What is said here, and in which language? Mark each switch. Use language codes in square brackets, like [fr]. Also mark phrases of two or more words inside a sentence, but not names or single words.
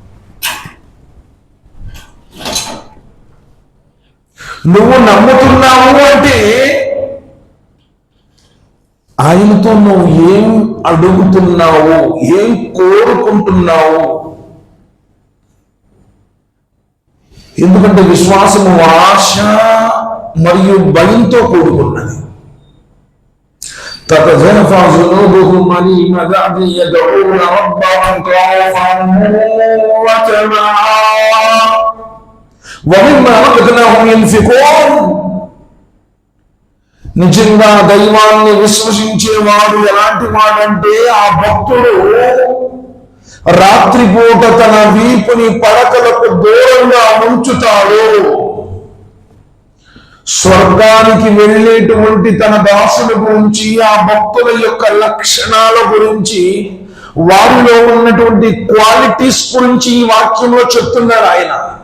[te] నువ్వు నమ్ముతున్నావు అంటే ఆయనతో నువ్వు ఏం అడుగుతున్నావు, ఏం కోరుకుంటున్నావు. ఎందుకంటే విశ్వాసము ఆశ మరియు భయంతో కూడుకున్నది. [ar] تتجافى جنوبهم عن المضاجع يدعون ربهم خوفا وطمعا ومما رزقناهم ينفقون. [te] నిజంగా దైవాన్ని విశ్వసించేవాడు ఎలాంటి వాడంటే, ఆ భక్తుడు రాత్రిపూట తన వీపుని పడకలకు దూరంగా ఉంచుతాడు. స్వర్గానికి వెళ్ళేటువంటి తన దాసుల గురించి, ఆ భక్తుల యొక్క లక్షణాల గురించి, వారిలో ఉన్నటువంటి క్వాలిటీస్ గురించి ఈ వాక్యంలో చెప్తున్నారు ఆయన.